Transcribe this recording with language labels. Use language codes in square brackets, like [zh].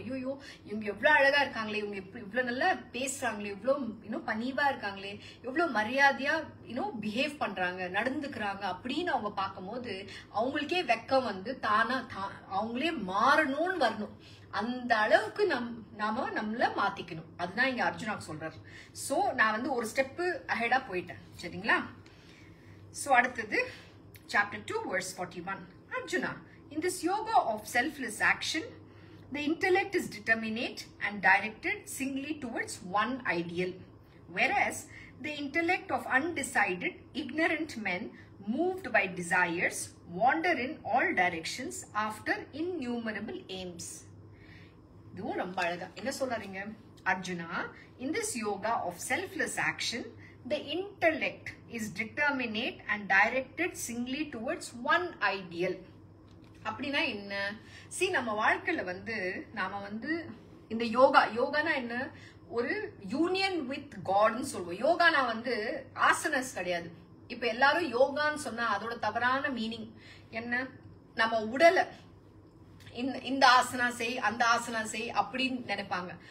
[ta] ஐயோ இவங்க எவ்வளவு அழகா இருக்காங்களே, இவங்க இவ்வளவு நல்லா பேசுறாங்களே, இவ்வளவு பணிவா இருக்காங்களே, எவ்வளவு மரியாதையா பிஹேவ் பண்றாங்க, நடந்துக்கிறாங்க அப்படின்னு அவங்க பார்க்கும் போது அவங்களுக்கே வெக்கம் வந்து தானா அவங்களே மாறணும்னு வரணும். அந்த அளவுக்கு நாம நம்மள மாத்திக்கணும். அதுதான் இங்க அர்ஜுனாக்கு சொல்றாரு. சோ நான் வந்து ஒரு ஸ்டெப் அஹெடா போயிட்டேன். சரிங்களா? சோ அடுத்தது [en] Chapter 2, verse 41. Arjuna, in this yoga of selfless action, the intellect is determinate and directed singly towards one ideal, whereas the intellect of undecided, ignorant men, moved by desires, wander in all directions after innumerable aims. [ta] இதுவும் ரொம்ப அழகா என்ன சொல்றீங்க? [en] Arjuna, in this yoga of selfless action, the intellect is determinate and directed singly towards one ideal. [ta] அப்படின்னா என்ன? நம்ம வாழ்க்கையில வந்து நாம வந்து இந்த யோகானா என்ன? ஒரு யூனியன் வித் காட்னு சொல்லுவோம். யோகானா வந்து ஆசனஸ் கிடையாது. இப்ப எல்லாரும் யோகான்னு சொன்னா அதோட தவறான மீனிங் என்ன? நம்ம உடலை இந்த ஆசனா செய் அந்த ஆசனா செய் அப்படின்னு நினைப்பாங்க.